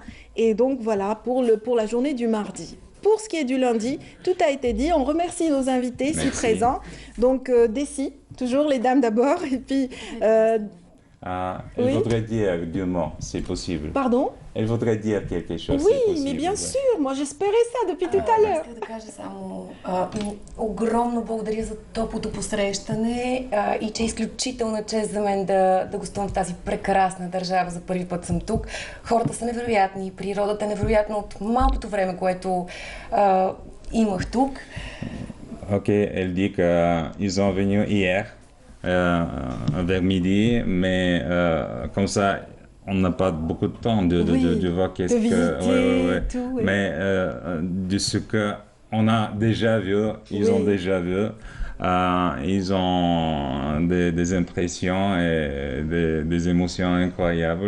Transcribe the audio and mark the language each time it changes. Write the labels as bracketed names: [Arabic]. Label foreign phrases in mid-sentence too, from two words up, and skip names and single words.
[French] Et donc voilà pour la journée du mardi. Pour ce qui est du lundi, tout a été dit. On remercie nos invités ici présents. Donc Dessy, toujours les dames d'abord, et puis... elle voudrait dire deux mots, c'est possible. Pardon? Elle voudrait dire quelque chose. Oui, mais bien sûr, moi j'espérais ça depuis tout à l'heure. [Bulgarian] Исках да кажа само огромно благодаря за топлото посрещане и че е изключителна чест за мен да гостувам в тази прекрасна държава. За първи път съм тук. Хората са невероятни, природата е невероятна от малкото време, което имах тук. [French] Ok, elle dit qu'ils sont venus hier vers midi, mais comme ça, on n'a pas beaucoup de temps de voir qu'est-ce que... Tout, mais de ce qu'on a déjà vu, ils ont déjà vu, ils ont des impressions et des émotions incroyables.